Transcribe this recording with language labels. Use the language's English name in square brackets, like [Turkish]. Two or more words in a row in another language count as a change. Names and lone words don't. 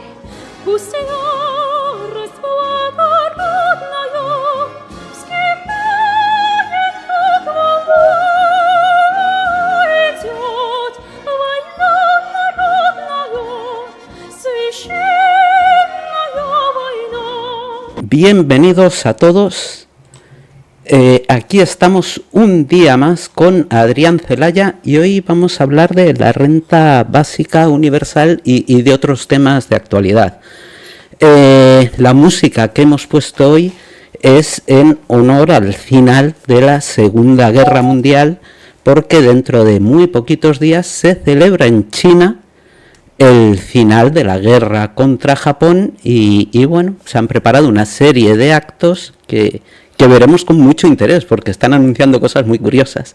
[Russian] Пусть ярость благородная вскипает, как волна, идет война народная, священная война. [Spanish] Bienvenidos a todos. Aquí estamos un día más con Adrián Celaya y hoy vamos a hablar de la renta básica universal y de otros temas de actualidad. La música que hemos puesto hoy es en honor al final de la Segunda Guerra Mundial, porque dentro de muy poquitos días se celebra en China el final de la guerra contra Japón y bueno, se han preparado una serie de actos que veremos con mucho interés porque están anunciando cosas muy curiosas.